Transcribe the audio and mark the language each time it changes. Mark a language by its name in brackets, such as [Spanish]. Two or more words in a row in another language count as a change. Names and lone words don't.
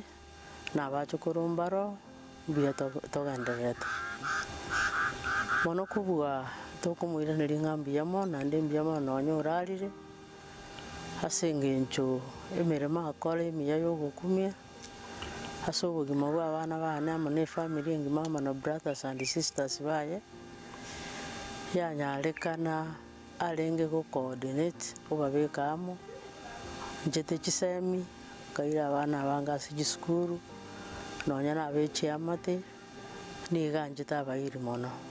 [Gusii] na abachokoro mbaro mbuya togenderete mono kobua tokomoiraneria ng'a mbuya mono naende mbuya mono nonya orarire ase engencho emeremo akora emiya ya ogokumia ase obogima bwa abana bane amo na efamily engima amo na [English] brothers and sisters [Gusii] baye yanyarekana arenge coordinate obabeka amo nchete chisemi kaira abana abanga ase chisukuru nonya nabeche amate niga nchete abairi mono